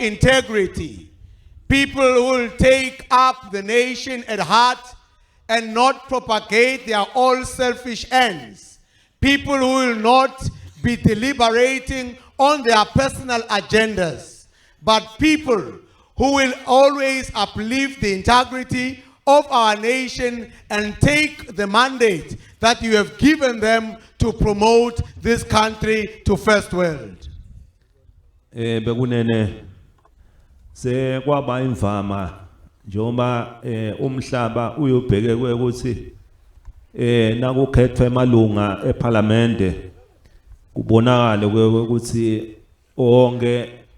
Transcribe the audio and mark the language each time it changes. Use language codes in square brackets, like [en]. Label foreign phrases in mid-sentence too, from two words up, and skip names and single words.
[en] integrity, people who will take up the nation at heart and not propagate their all selfish ends, people who will not be deliberating on their personal agendas, but people who will always uplift the integrity of our nation and take the mandate that you have given them to promote this country to first world. [ss] Bekunene se kwaba imvama njoba umhlaba uyobheke ukuthi nakukhethwe emalunga eParliament kubonakala ukuthi onke